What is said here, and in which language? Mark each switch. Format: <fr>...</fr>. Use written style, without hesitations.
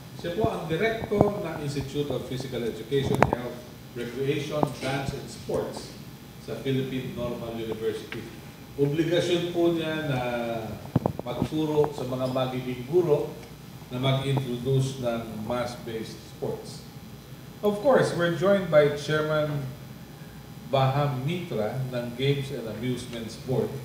<tl>Siya po ang Director ng Institute of Physical Education, Health, Recreation, Dance, and Sports sa Philippine Normal University. Obligasyon po niya na magturo sa mga magiging guro na mag-introduce ng mass-based sports.</tl> <en>Of course, we're joined by Chairman Baham Mitra ng Games and Amusements Board.</en>